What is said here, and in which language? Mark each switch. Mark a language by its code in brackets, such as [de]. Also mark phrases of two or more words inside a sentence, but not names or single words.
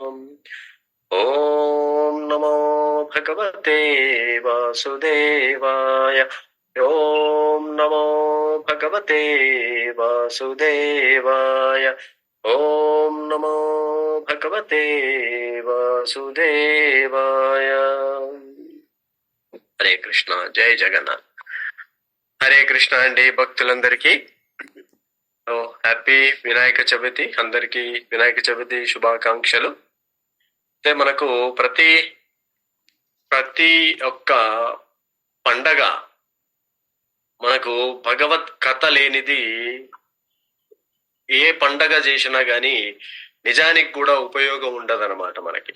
[sa] ॐ नमो भगवते वासुदेवाय। ॐ नमो भगवते वासुदेवाय। ॐ नमो भगवते वासुदेवाय। [te] హరే కృష్ణ, జై జగన్నాథ్. హరే కృష్ణ అండి భక్తులందరికీ. హ్యాపీ వినాయక చవితి. అందరికీ వినాయక చవితి శుభాకాంక్షలు. అంటే మనకు ప్రతి ఒక్క పండగ మనకు భగవత్ కథ లేనిది ఏ పండగ చేసినా గాని నిజానికి కూడా ఉపయోగం ఉండదన్నమాట మనకి.